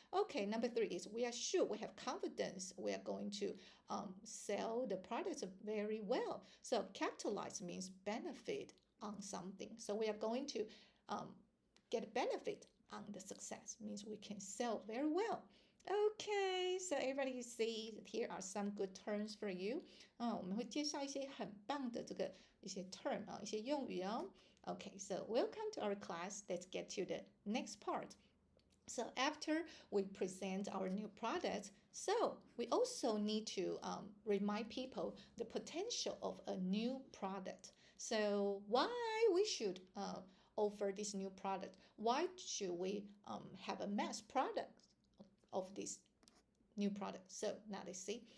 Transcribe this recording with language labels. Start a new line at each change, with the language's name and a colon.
English: Okay, number 3 is we are sure, we have confidence we are going to sell the products very well. So capitalize means benefit on something. So we are going to get benefit on the success, means we can sell very well. Okay, so everybody you see here are some good terms for you.
Chinese: 我们会介绍一些很棒的一些 term 一些用语哦。
English: Okay, so welcome to our class. Let's get to the next part. So after we present our new product, so we also need to remind people the potential of a new product. So why we should offer this new product? Why should we have a mass product of this new product. So now let's see.